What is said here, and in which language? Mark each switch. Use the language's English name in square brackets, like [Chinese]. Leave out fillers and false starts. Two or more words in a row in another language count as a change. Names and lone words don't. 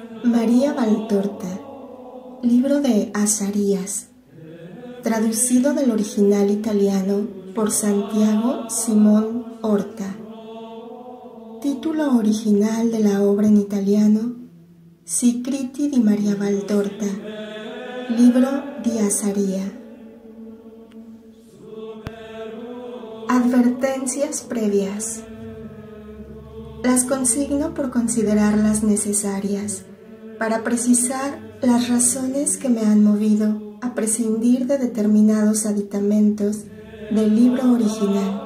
[Spanish] María Valtorta, libro de Azarías, traducido del original italiano por Santiago Simón Horta. Título original de la obra en italiano: Scritti di Maria Valtorta, libro di Azaría. Advertencias previas. Las consigno por considerarlas necesarias para precisar las razones que me han movido a prescindir de determinados aditamentos del libro original.